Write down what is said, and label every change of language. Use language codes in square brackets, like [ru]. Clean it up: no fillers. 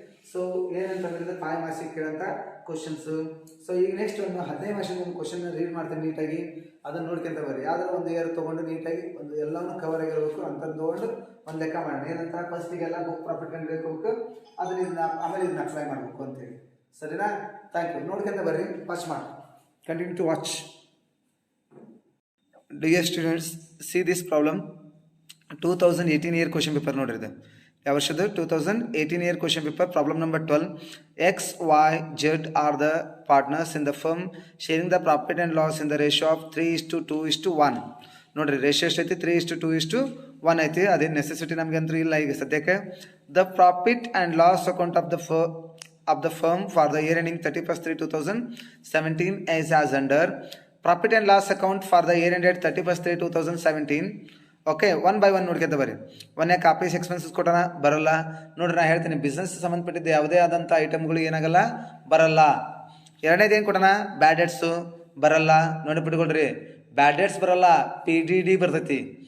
[kn] So ಏನಂತಂದ್ರೆ 5 ಮಾರ್ಕ್ಸಿಗೆ ಕೇಳಂತ questions. So ಈಗ next ಒಂದು 15 ಮಾರ್ಕ್ಸಿಗೆ ಒಂದು ಕ್ವಶನ್ ರೀಡ್ ಮಾಡ್ತೀನಿ ನೀಟಾಗಿ, ಅದನ್ನ ನೋಡ್ಕೊಂತ ಬರ್ರಿ. ಯಾವ್ದಾರ ಒಂದು ಇಯರ್ ತಗೊಂಡು ನೀಟಾಗಿ ಒಂದು ಎಲ್ಲಾನು ಕವರ್ ಆಗಿರ್ಬೇಕು ಅಂತ ತಗೊಂಡು ಒಂದು ಲೆಕ್ಕ ಮಾಡೋಣ. ಏನಂತ ಫಸ್ಟಿಗೆಲ್ಲ ಬುಕ್ ಪ್ರಾಫಿಟ್ ಕಂಡು ಹಿಡ್ಕೋಬೇಕು, ಅದನ್ನ ಆಮೇಲೆ ಇದನ್ನ ಅಪ್ಲೈ ಮಾಡಬೇಕು ಅಂತೇಳಿ. ಸರಿನಾ? [en] Thank you. [kn] ನೋಡ್ಕೊಂತ ಬರ್ರಿ. [en] First ಮಾಡಿ continue to watch. Dear students, see this problem. 2018 year question paper ನೋಡಿದೆ. [kn] ಯಾವ ವರ್ಷದ [en] 2018 year question paper, problem number 12. X, Y, Z are the partners in the firm sharing the profit and loss in the ratio of 3:2:1. [kn] ನೋಡ್ರಿ ratio ಎಷ್ಟೈತಿ 3:2:1 ಐತಿ. ಅದೇನು necessity ನಮ್ಗಂತೂ ಇಲ್ಲ ಈಗ ಸದ್ಯಕ್ಕೆ. [en] The profit and loss account of the firm for the year ending 31st/3/2017 is as under. Profit and loss account for the year ended 31st/3/2017. [kn] Okay, 1 by 1 ನೋಡ್ಕೊಂತ ಬರ್ರಿ. ಒಂದೇ ಕಾಪೀಸ್ ಎಕ್ಸ್ಪೆನ್ಸಸ್ ಕೊಟ್ಟನ ಬರಲ್ಲ. ನೋಡ್ರಿ ನಾ ಹೇಳ್ತೀನಿ, ಬಿಸ್ನೆಸ್ ಸಂಬಂಧಪಟ್ಟಿದ್ದು ಯಾವುದೇ ಆದಂಥ ಐಟಮ್ಗಳು ಏನಾಗಲ್ಲ ಬರಲ್ಲ. ಎರಡನೇದು ಏನು ಕೊಟ್ಟನ ಬ್ಯಾಡ್ ಡೆಟ್ಸು ಬರಲ್ಲ. ನೋಡಿ ಬಿಟ್ಕೊಳ್ರಿ, ಬ್ಯಾಡ್ ಡೆಟ್ಸ್ ಬರಲ್ಲ, PDD ಬರ್ತೈತಿ.